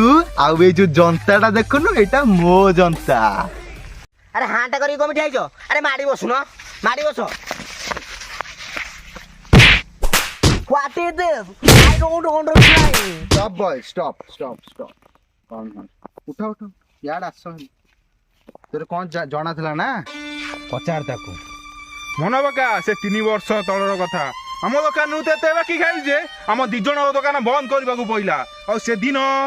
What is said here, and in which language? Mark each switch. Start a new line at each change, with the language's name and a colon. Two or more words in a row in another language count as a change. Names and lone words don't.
Odia: ଆଉ ଏଇ ଯୋଉ ଜନ୍ତାଟା ଦେଖୁନୁ ଏଇଟା ମୋ ଜନ୍ତା। ଆରେ ହାଁଟା କରିକି କମିଟି ଆଇଛ? ଆରେ ମାଡ଼ି ବସୁନ, ମାଡ଼ି ବସ।
English: What is this? I don't understand. Stop boy, stop.
Odia: କଣ ଉଠ ଇଆଡେ ଆସ। ତୋର କଣ ଜଣା ଥିଲା ନା? ପଚାର ତାକୁ। ମନେ ପକା ସେ 3 ବର୍ଷ ତଳର କଥା। ଆମ ଦୋକାନରୁ ତ ଏତେ ବାକି ଖାଇଲୁ ଯେ ଆମ 2 ଜଣଙ୍କ ଦୋକାନ ବନ୍ଦ କରିବାକୁ ପଇଲା। ଆଉ ସେଦିନ